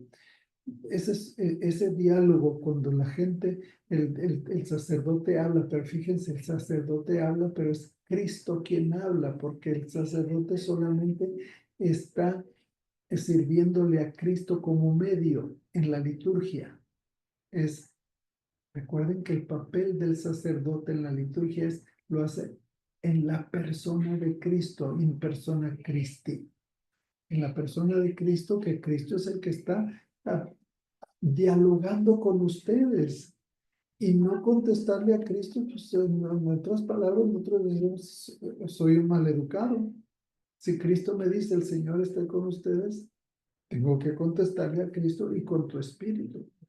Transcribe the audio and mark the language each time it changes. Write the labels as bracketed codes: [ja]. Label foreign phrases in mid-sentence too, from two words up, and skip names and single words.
[es] Ese diálogo cuando la gente, el sacerdote habla, pero fíjense, el sacerdote habla, pero es Cristo quien habla, porque el sacerdote solamente está sirviéndole a Cristo como medio en la liturgia. Recuerden que el papel del sacerdote en la liturgia lo hace en la persona de Cristo, [la] in persona Christi. [es] En la persona de Cristo, que Cristo es el que está dialogando con ustedes y no contestarle a Cristo, pues en otras palabras, nosotros decimos, soy un maleducado. Si Cristo me dice, el Señor está con ustedes, tengo que contestarle a Cristo y con tu espíritu.